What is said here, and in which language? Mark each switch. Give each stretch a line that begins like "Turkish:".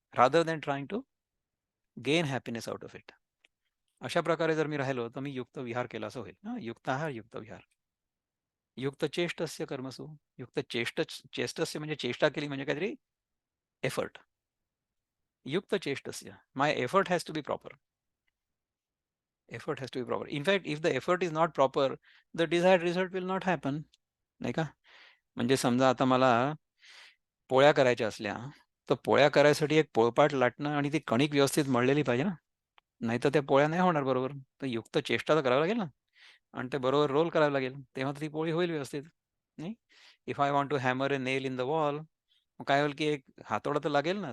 English: Rather than trying to gain happiness out of it.
Marathi: अशा प्रकारे जर मी राहिलो, तर मी युक्त विहार केला असं होईल. युक्त आहार, युक्त विहार.
Sanskrit: युक्त चेष्टस्य कर्मसु.
Marathi: युक्त चेष्टस्य म्हणजे चेष्टा केली म्हणजे काहीतरी एफर्ट.
Sanskrit: युक्त चेष्टस्य.
English: My effort has to be proper. Effort has to be proper. In fact, if the effort is not proper, the desired result will not happen.
Marathi: नाही का? म्हणजे समजा आता मला पोळ्या करायच्या असल्या, तर पोळ्या करायसाठी एक पोळपाट लाटणं आणि ती कणिक व्यवस्थित मळलेली पाहिजे ना. नाहीतर त्या पोळ्या नाही होणार बरोबर. तर युक्त चेष्टा तर करावी लागेल ना आणि ते बरोबर रोल करावं लागेल. तेव्हा तर ती पोळी होईल व्यवस्थित. नाही?
English: if I want to hammer a nail in the wall,
Marathi: मग काय होईल की एक हातोडा तर लागेल ना.